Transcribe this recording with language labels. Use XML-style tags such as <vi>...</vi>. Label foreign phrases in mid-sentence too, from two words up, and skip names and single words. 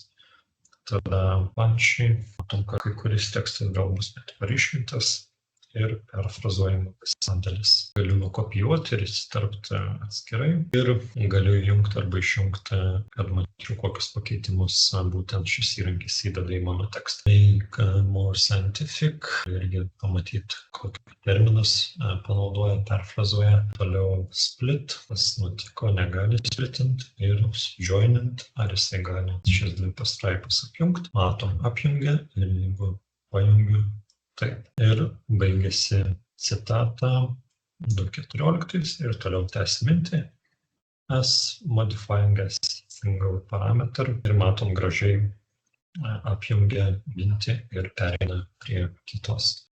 <lt>Tada punchy, matom, kad kai kuris tekstas gal bus net paryškintas ir perfrazuojama visa dalis. Galiu nukopijuoti ir įsiterpti atskirai ir galiu jungti arba išjungti, kad matyčiau, kokius pakeitimus būtent šis įrankis įdeda į mano tekstą.</lt> <en>Make more scientific,</en> <lt>irgi pamatyti, kokį terminus panaudoja, perfrazuoja. Toliau split, kas nutiko, negali splitinti ir joinint, ar jisai gali šias dvi pastraipas apjungti. Matom, apjungia ir jeigu pajungiu, taip. Ir baigėsi citata 2.14 ir toliau tęsi mintį.</lt> <en>As modifying a single parameter</en> <lt>ir matom gražiai apjungia mintį ir pereina prie kitos.</lt>